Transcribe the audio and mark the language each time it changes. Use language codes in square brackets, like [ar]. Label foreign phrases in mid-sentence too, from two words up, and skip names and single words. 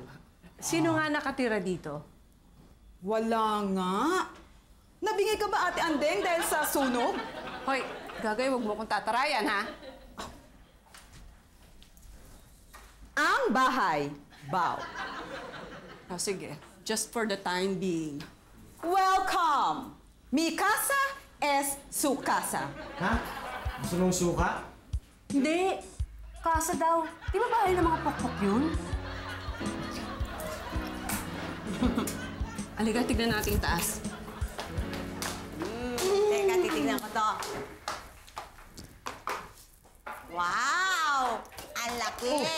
[tl] Sino nga nakatira dito? Wala nga. Nabingay ka ba, Ate Andeng, dahil sa sunog? Hoy, Gagay, wag mo kong tatarayan, ha? Ang bahay. Bow. Oh, sige. [en] Just for the time being. Welcome! [es] Mi casa es su casa. [tl] Ha? Gusto mong suka? Hindi. Kasa daw. Di ba bahay ng mga pokpok yun? Halika, tignan natin yung taas. Teka, titignan ko to. Wow! Ang laki!